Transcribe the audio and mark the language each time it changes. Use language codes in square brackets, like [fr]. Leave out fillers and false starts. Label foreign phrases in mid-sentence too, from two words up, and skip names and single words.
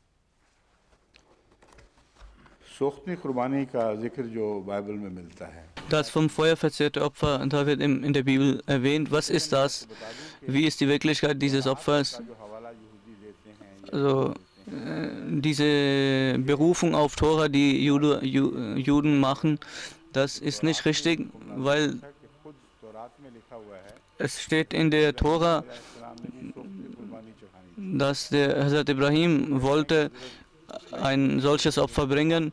[ur] سوختی قربانی کا ذکر جو بائبل میں ملتا ہے, [de] Das vom Feuer verzehrte Opfer, da wird in der Bibel erwähnt. Was ist das? Wie ist die Wirklichkeit dieses Opfers? Also diese Berufung auf Tora, die Juden machen, das ist nicht richtig, weil es steht in der Tora, dass der Hazrat Ibrahim wollte ein solches Opfer bringen.